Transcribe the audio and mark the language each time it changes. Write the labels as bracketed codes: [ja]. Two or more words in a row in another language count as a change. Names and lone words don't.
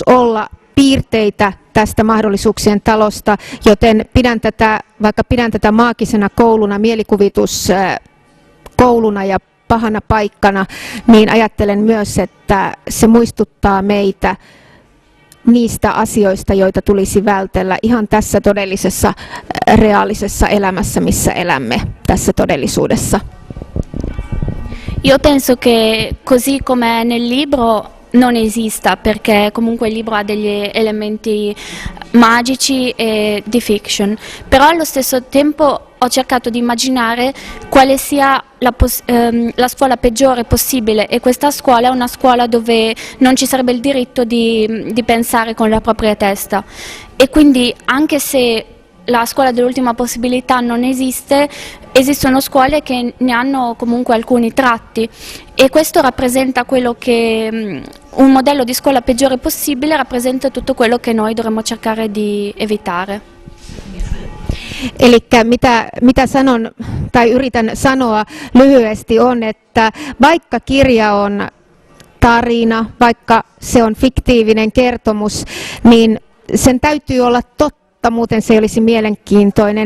[fi] olla piirteitä tästä mahdollisuuksien talosta, joten vaikka pidän tätä maagisena kouluna, mielikuvituskouluna ja pahana paikkana, niin ajattelen myös, että se muistuttaa meitä niistä asioista, joita tulisi vältellä ihan tässä todellisessa, reaalisessa elämässä, missä elämme tässä todellisuudessa. [it] Io penso che così come nel libro non esista, perché comunque il libro ha degli elementi magici e di fiction, però allo stesso tempo ho cercato di immaginare quale sia la scuola peggiore possibile, e questa scuola è una scuola dove non ci sarebbe il diritto di pensare con la propria testa, e quindi anche se la scuola dell'ultima possibilità non esiste, esistono scuole che ne hanno comunque alcuni tratti, e questo rappresenta quello che un modello di scuola peggiore possibile rappresenta tutto quello che noi dovremmo cercare di evitare. [fi] Eli mitä sanon tai yritän sanoa lyhyesti on, että vaikka kirja on tarina, vaikka se on fiktiivinen kertomus, niin sen täytyy olla totta, muuten se ei olisi mielenkiintoinen.